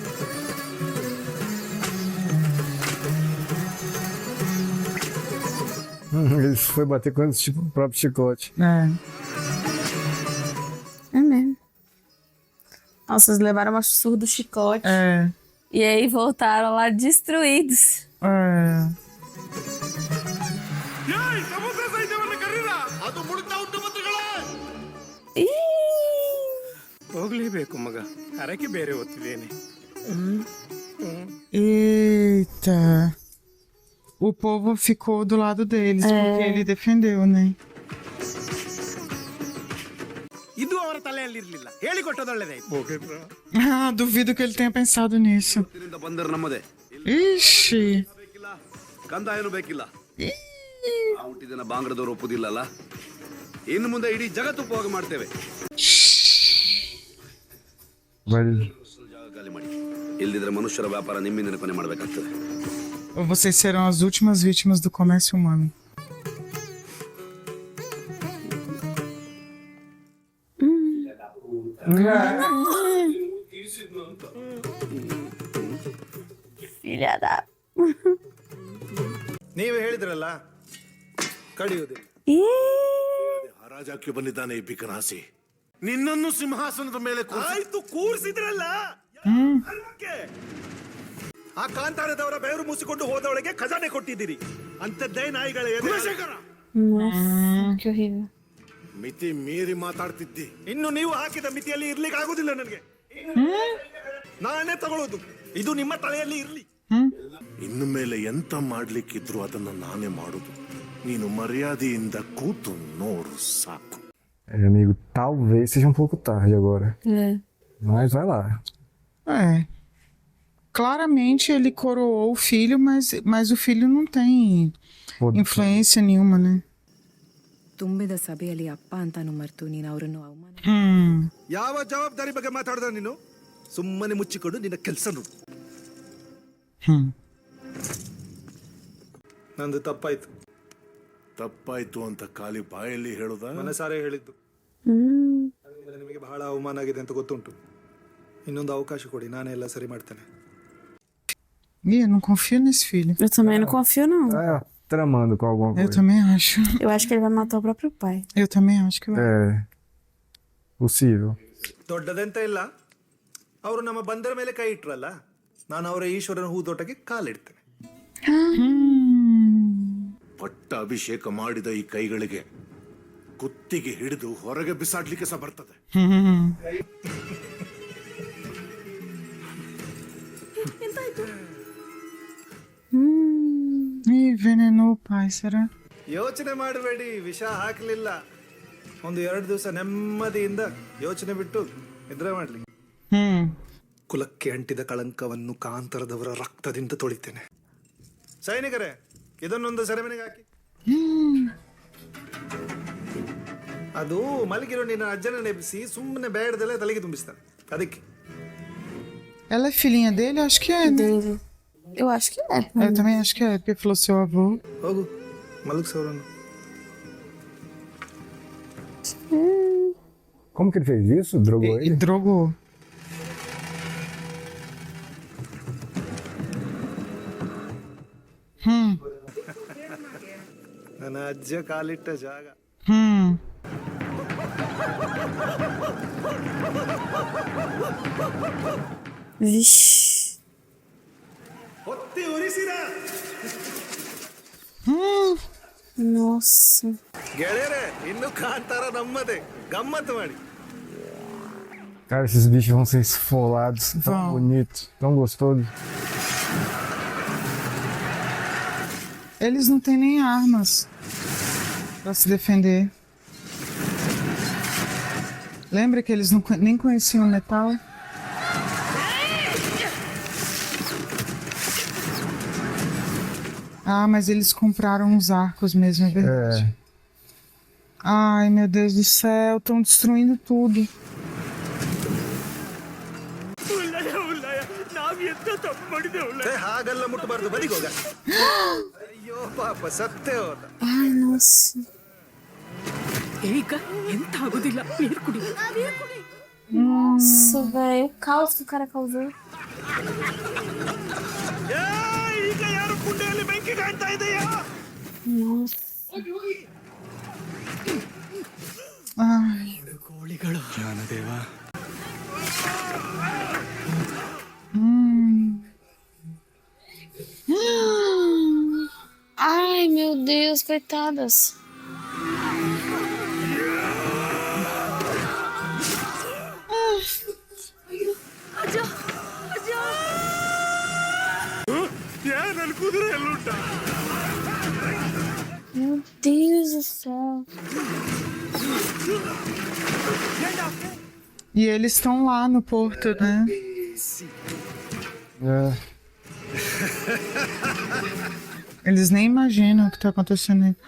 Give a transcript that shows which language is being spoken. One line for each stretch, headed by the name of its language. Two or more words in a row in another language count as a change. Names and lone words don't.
Portuguese: Ele foi bater com tipo, o próprio chicote. É mesmo. Nossa, eles levaram uma surra do chicote. E aí voltaram lá destruídos.
Kannada: ಅದು ಮುಳುಗ್ತಾ ಉಂಟು ಮಂತ್ರಿಗಳೇ. ಹೋಗ್ಲೇಬೇಕು ಮಗ, ಹರಕೆ ಬೇರೆ ಓದ್ತಿದ್ದೇನೆ.
Portuguese: Eita. O povo ficou do lado deles, porque ele defendeu, né?
Kannada: ಇದು ಅವರ ತಲೆಯಲ್ಲಿರ್ಲಿಲ್ಲ, ಹೇಳಿಕೊಟ್ಟದೊಳ್ಳೆದಾಯ್ತು. ಭೋಗೇಂದ್ರ,
Portuguese: Ah, duvido que ele tenha pensado nisso.
Kannada: ಇದರಿಂದ ಬಂದರೆ ನಮ್ಮದೇ.
Portuguese: Ixi.
Kannada: ಕಂದಾಯನೂ ಬೇಕಿಲ್ಲ. ಆ ಹುಟ್ಟಿದನ ಬಾಂಗ್ರದವ್ರು ಒಪ್ಪುದಿಲ್ಲಲ್ಲ. ಇನ್ನು ಮುಂದೆ ಇಡೀ ಜಗತ್ತು ಉಪಯೋಗ ಮಾಡ್ತೇವೆ.
Portuguese: Vai.
Kannada: ಜಾಗ ಖಾಲಿ ಮಾಡಿ. ಇಲ್ದಿದ್ರೆ ಮನುಷ್ಯರ ವ್ಯಾಪಾರ ನಿಮ್ಮಿಂದನೇ ಕೊನೆ ಮಾಡಬೇಕಾಗ್ತದೆ.
Portuguese: Vocês serão as últimas vítimas do comércio humano. Filha da...
Kannada: ನೀವೇ ಹೇಳಿದ್ರಲ್ಲ ಕಡಿಯುವುದಿಲ್ಲ. ಹರಾಜಾಕಿ ಬಂದಿದ್ದಾನೆ ಈ ಬಿಕನಾಸಿ. ನಿನ್ನನ್ನು ಸಿಂಹಾಸನದ ಮೇಲೆ ಆಯ್ತು ಕೂರಿಸಿದ್ರಲ್ಲ. ಆ ಕಾಂತಾರದವರ ಬೆವರು ಮೂಸಿಕೊಂಡು ಹೋದವಳಿಗೆ ಖಜಾನೆ ಕೊಟ್ಟಿದ್ದೀರಿ. ಅಂತದ್ದೇ ನಾಯಿಗಳ
Portuguese: Nossa, que horrível.
Kannada: ಮಿತಿ ಮೀರಿ ಮಾತಾಡ್ತಿದ್ದಿ. ಇನ್ನು ನೀವು ಹಾಕಿದ ಮಿತಿಯಲ್ಲಿ ಇರ್ಲಿಕ್ಕೆ ಆಗುದಿಲ್ಲ ನನಗೆ. ನಾನೇ ತಗೊಳ್ಳೋದು, ಇದು ನಿಮ್ಮ ತಲೆಯಲ್ಲಿ ಇರ್ಲಿ. ಇನ್ನು ಮೇಲೆ ಎಂತ ಮಾಡ್ಲಿಕ್ಕಿದ್ರು ಅದನ್ನ ನಾನೇ ಮಾಡುದು. ನೀನು ಮರ್ಯಾದೆಯಿಂದ ಕೂತು ನೋಡು ಸಾಕು.
Portuguese: Amigo, talvez seja um pouco tarde agora. Mas vai lá. Claramente ele coroou o filho, mas o filho não tem influência nenhuma, né?
Kannada: ತುಂಬಿದ ಸಭೆಯಲ್ಲಿ ಅಪ್ಪ ಅಂತಾನು ಮರ್ತು ನೀನು ಅವರನ್ನು ಅವಮಾನ. ಯಾವ ಜವಾಬ್ದಾರಿ ಬಗ್ಗೆ ಮಾತಾಡ್ದ ನೀನು? ಸುಮ್ಮನೆ ಮುಚ್ಚಿಕೊಂಡು ನಿನ್ನ ಕೆಲಸ ನೋಡು. ನಂದು ತಪ್ಪಾಯ್ತು. ತಪ್ಪಾಯ್ತು ಅಂತ ಖಾಲಿ ಬಾಯಲ್ಲಿ ಹೇಳುದ? ಮನಸಾರೆ ಹೇಳಿದ್ದು. ನಿಮಗೆ ಬಹಳ ಅವಮಾನ ಆಗಿದೆ ಅಂತ ಗೊತ್ತುಂಟು. ಇನ್ನೊಂದು ಅವಕಾಶ ಕೊಡಿ, ನಾನೇ ಎಲ್ಲ ಸರಿ ಮಾಡ್ತೇನೆ.
Portuguese: Eu não confio nesse filho. Eu também não confio, não. Tramando com alguma coisa. Eu também acho. Eu acho que ele vai matar o próprio pai. Eu também acho que vai. Possível.
Kannada: ದೊಡ್ಡದೆಂತ ಇಲ್ಲ, ಅವರು ನಮ್ಮ ಬಂದರ ಮೇಲೆ ಕೈ ಇಟ್ರಲ್ಲ, ನಾನು ಅವರ ಈಶ್ವರನ ಹೂದೋಟಕ್ಕೆ ಕಾಲಿಡ್ತೇನೆ. ಪಟ್ಟ ಅಭಿಷೇಕ ಮಾಡಿದ ಈ ಕೈಗಳಿಗೆ ಕುತ್ತಿಗೆ ಹಿಡಿದು ಹೊರಗೆ ಬಿಸಾಡ್ಲಿಕ್ಕೆ ಸಹ ಬರ್ತದೆ.
Portuguese: Envenenou o pai, será?
Kannada: ಯೋಚನೆ ಮಾಡಬೇಡಿ, ವಿಷ ಹಾಕಲಿಲ್ಲ. ಒಂದು 2 ದಿವಸ ನೆಮ್ಮದಿಯಿಂದ ಯೋಚನೆ ಬಿಟ್ಟು ನಿದ್ರೆ ಮಾಡ್ಲಿ. ಕುಲಕ್ಕೆ ಅಂಟಿದ ಕಳಂಕವನ್ನು ಕಾಂತರದವರ ರಕ್ತದಿಂದ ತೊಳಿತೇನೆ. ಸೈನಿಕರೇ, ಇದನ್ನೊಂದು ಸೆರೆಮನೆಗೆ ಹಾಕಿ. ಅದು ಮಲಗಿರೋ ನಿನ್ನ ಅಜ್ಜನ ನೆಬ್ಬಿಸಿ ಸುಮ್ಮನೆ ಬೇಡದಲ್ಲೇ ತಲೆಗೆ ತುಂಬಿಸ್ತಾನೆ. ಅದಕ್ಕೆ
Portuguese: Ela é filhinha dele? Acho que é. Dele. Eu acho que é. Eu também acho que é, porque falou seu avô.
Kannada: ಹೋಗು ಮಲಗಿಸೋರನ್ನು.
Portuguese: Como que ele fez isso? Drogou E ele? drogou.
Kannada: ನನ್ನ ಅಜ್ಜ ಕಾಲಿಟ್ಟ ಜಾಗ.
Portuguese: Vixe.
Kannada: ಹೊತ್ತಿ ಉರಿಸಿದ.
Portuguese: Nossa.
Kannada: ಗೆಳೆಯರೇ, ಇನ್ನು ಕಾಂತಾರ ನಮ್ಮದೇ. ಗಮ್ಮತ್ತು ಮಾಡಿ.
Portuguese: Cara, esses bichos vão ser esfolados. Tão Vão. bonitos, tão gostosos. Eles não têm nem armas pra se defender. Lembra que eles nem conheciam metal? Ah, mas eles compraram uns arcos mesmo, é verdade. Ai, meu Deus do céu, estão destruindo tudo.
Kannada: ಹಾಗೆಲ್ಲ ಮುಟ್ಟಬಾರ್ದು, ಬದಿಗೋಗ. ಅಯ್ಯೋ ಪಾಪ, ಸತ್ತೇ ಹೋದ.
Portuguese: Ai, nossa. Nossa, velho, o caos que o cara causou.
Kannada: ಈಗ ಯಾರು ಕುಂಡೆಯಲ್ಲಿ ಬೆಂಕಿ ಕಾಣ್ತಾ ಇದೆಯಾ?
Portuguese: Nossa. Ai. Ai, meu Deus, coitadas.
Kannada: ನನ್ನ ಕುದುರೆ ಎಲ್ಲುಂಟ?
Portuguese: Meu Deus do céu. E eles estão lá no porto, né? É. Eles nem imaginam o que tá acontecendo aí.